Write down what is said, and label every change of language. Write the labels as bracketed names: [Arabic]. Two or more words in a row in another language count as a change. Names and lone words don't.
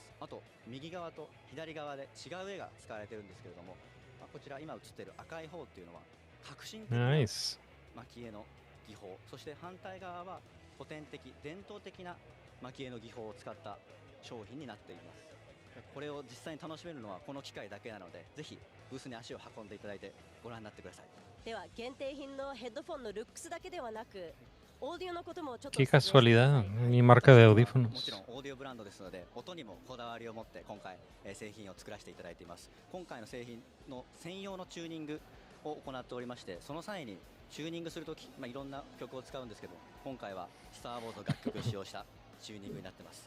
[Japanese] あと右側と左側で違う絵が使われてるんですけれども、こちら今映っている赤い方っていうのは革新的な蒔絵の技法、そして反対側は古典的伝統的な蒔絵の技法を使った商品になっています。これを実際に楽しめるのはこの機会だけなので、ぜひブースに足を運んでいただいてご覧になってください。では限定品のヘッドフォンのルックスだけではなく、オーディオのこともちょっと。 [Spanish] Qué casualidad, mi marca de audífonos. [Japanese] もちろんオーディオブランドですので、音にもこだわりを持って今回製品を作らせていただいています。今回の製品の専用のチューニングを行っておりまして、その際にチューニングするとき、いろんな曲を使うんですけど、今回はスター・ウォーズの楽曲を使用したチューニングになってます。